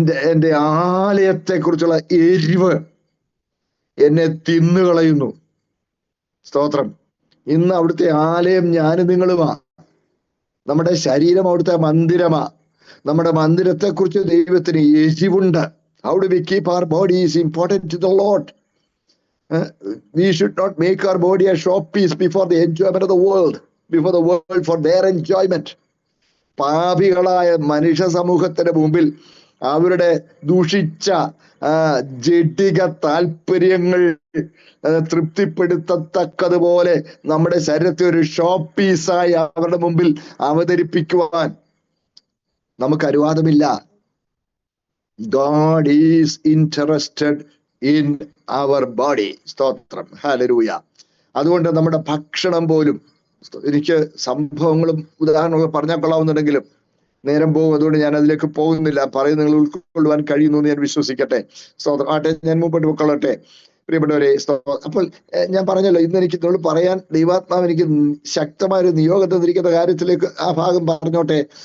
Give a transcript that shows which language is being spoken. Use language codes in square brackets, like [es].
[ml] എന്റെ ആലയത്തെ കുറിച്ചുള്ള എരിവ് എന്നെ തിന്നുകളയുന്നു. സ്തോത്രം. ഇന്ന് അവിടുത്തെ ആലയം ഞാനും നിങ്ങളുമാ. നമ്മുടെ ശരീരം അവിടുത്തെ മന്ദിരമാ. നമ്മുടെ മന്ദിരത്തെ കുറിച്ച് ദൈവത്തിന് എരിവുണ്ട്. [en] How do we keep our body is important to the lord. We should not make our body a showpiece before the enjoyment of the world, before the world for their enjoyment. [ml] പാപികളായ മനുഷ്യ സമൂഹത്തിന്റെ മുമ്പിൽ അവരുടെ ദൂഷിച്ച ജഡിക താല്പര്യങ്ങൾ തൃപ്തിപ്പെടുത്തത്തക്കതുപോലെ നമ്മുടെ ശരീരത്തെ ഒരു show പീസായി അവരുടെ മുമ്പിൽ അവതരിപ്പിക്കുവാൻ നമുക്ക് അനുവാദമില്ല. [en] God is interested in our body. [ml] സ്തോത്രം. ഹല്ലേലൂയ. അതുകൊണ്ട് നമ്മുടെ ഭക്ഷണം പോലും, എനിക്ക് സംഭവങ്ങളും ഉദാഹരണങ്ങളും പറഞ്ഞാൽ കൊള്ളാവുന്നുണ്ടെങ്കിലും നേരം പോകും, അതുകൊണ്ട് ഞാൻ അതിലേക്ക് പോകുന്നില്ല. പറയുന്നത് നിങ്ങൾ ഉൾക്കൊള്ളുവാൻ കഴിയുന്നു എന്ന് ഞാൻ വിശ്വസിക്കട്ടെ. സ്തോത്രം. ആട്ടെ, ഞാൻ മുമ്പോട്ട് പൊക്കളട്ടെ പ്രിയപ്പെട്ടവരെ. അപ്പോൾ ഞാൻ പറഞ്ഞല്ലോ, ഇന്ന് എനിക്ക് നിങ്ങൾ പറയാൻ ദൈവാത്മാവ് എനിക്ക് ശക്തമായ ഒരു നിയോഗം തന്നിരിക്കുന്ന കാര്യത്തിലേക്ക് ആ ഭാഗം പറഞ്ഞോട്ടെ.